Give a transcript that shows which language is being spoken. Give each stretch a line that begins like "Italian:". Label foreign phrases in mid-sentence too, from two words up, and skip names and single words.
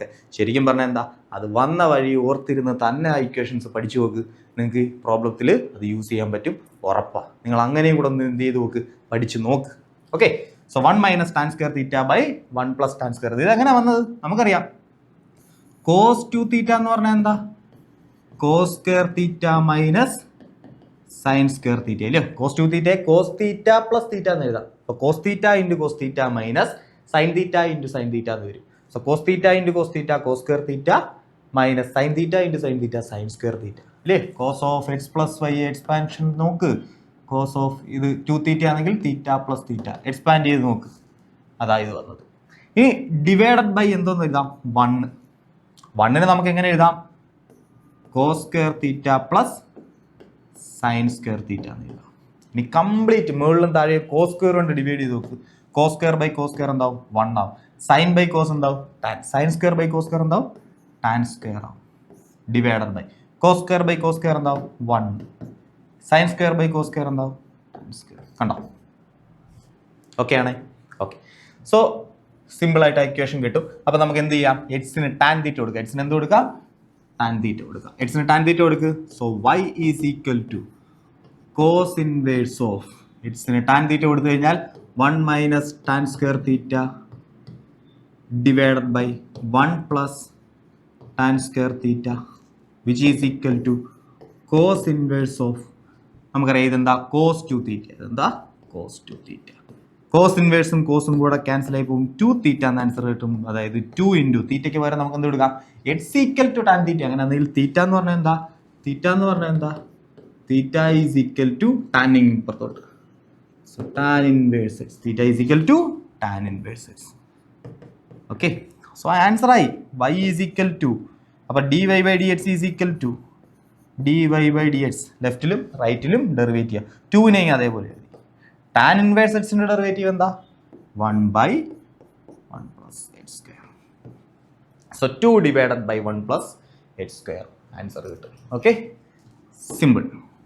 Malayalam: ശരിക്കും പറഞ്ഞാൽ എന്താ, അത് വന്ന വഴി ഓർത്തിരുന്ന് തന്നെ ആ ഇക്വേഷൻസ് പഠിച്ചു നോക്ക്, നിങ്ങൾക്ക് പ്രോബ്ലത്തിൽ അത് യൂസ് ചെയ്യാൻ പറ്റും, ഉറപ്പാണ്. നിങ്ങൾ അങ്ങനെയും കൂടെ ഒന്ന് എന്ത് ചെയ്ത് നോക്ക്, പഠിച്ച് നോക്ക്.
English: okay, so 1 minus tan square theta by 1 plus tan square.
Malayalam: ഇത് എങ്ങനെ വന്നത് നമുക്കറിയാം.
English: cos 2 theta
Malayalam: എന്ന് പറഞ്ഞാൽ എന്താ,
English: cos square theta minus sin square theta
Malayalam: അല്ലേ.
English: cos 2 theta cos theta plus theta
Malayalam: എന്ന് എഴുതാം. അപ്പോൾ
English: cos theta into cos theta minus sin theta into sin theta
Malayalam: എന്ന് വരും.
English: സോ cos theta into cos theta cos square theta minus sin theta into sin theta sin square theta
Malayalam: അല്ലേ.
English: cos of x plus y
Malayalam: എക്സ്പാൻഷൻ നോക്ക്, cos of ഇത് 2 theta ആണെങ്കിൽ
English: theta plus theta
Malayalam: എക്സ്പാൻഡ് ചെയ്ത് നോക്ക്, അതായത് വന്നത്. ഇനി
English: divided by
Malayalam: എന്തോന്ന് എഴുതാം, 1 നമുക്ക് എങ്ങനെ എഴുതാം,
English: cos square theta plus sin square theta
Malayalam: എന്ന് എഴുതാം. ഇനി കംപ്ലീറ്റ് മുകളിലും താഴെ
English: cos square
Malayalam: കൊണ്ട് ഡിവൈഡ് ചെയ്ത് നോക്ക്.
English: cos square by cos square
Malayalam: എന്താവും, 1 ആവും.
English: sin by cos
Malayalam: എന്താവും,
English: tan. sin square by cos square
Malayalam: എന്താവും, tan square ആവും.
English: divided by cos square by cos square
Malayalam: എന്താവും,
English: 1. sin square by cos square
Malayalam: എന്താവും,
English: tan square.
Malayalam: കണ്ടോ, ഓക്കെ ആണ്.
English: okay, so simple
Malayalam: ആയിട്ട് ഇക്വേഷൻ കിട്ടും. അപ്പോൾ നമുക്ക് എന്ത് ചെയ്യാം, എക്സിന്
English: tan theta
Malayalam: കൊടുക്കുക. എക്സിന് എന്ത് കൊടുക്കാം,
English: tan theta
Malayalam: കൊടുക്കുക. എക്സിന് ടാൻ തീറ്റ കൊടുക്കുക.
English: so y is equal to cos inverse of
Malayalam: എക്സിന് ടാൻ തീറ്റ കൊടുത്തു കഴിഞ്ഞാൽ
English: 1 minus tan square theta divided by 1 plus tan square theta which is equal to cos inverse of
Malayalam: നമുക്കറിയാം ഇതെന്താ,
English: cos 2 theta.
Malayalam: ഇതെന്താ,
English: cos 2 theta. cos inverse cos
Malayalam: കൂടെ ക്യാൻസൽ ആയി പോകും,
English: 2 theta
Malayalam: എന്ന് ആൻസർ കിട്ടും. അതായത്
English: 2 into theta
Malayalam: പകരം നമുക്ക് എന്ത് കൊടുക്കാം,
English: x equal to tan theta.
Malayalam: അങ്ങനെ എന്തെങ്കിലും തീറ്റ എന്ന് പറഞ്ഞാൽ എന്താ, തീറ്റ എന്ന് പറഞ്ഞാൽ എന്താ,
English: theta is equal to tan
Malayalam: ഇപ്പുറത്തോട്ട്.
English: so tan inverse x, theta is equal to tan inverse x. okay, so answer
Malayalam: ആയി.
English: y is equal to,
Malayalam: അപ്പോൾ
English: dy/dx is equal to dy/dx.
Malayalam: ലെഫ്റ്റിലും റൈറ്റിലും ഡെറിവേറ്റ് ചെയ്യുക. 2നെ അതേപോലെ എഴുതി.
English: tan inverse x derivative
Malayalam: എന്താ,
English: 1/1 plus h square. so 2 divided by 1 plus h square answer
Malayalam: കിട്ടും. ഓക്കെ, സിമ്പിൾ.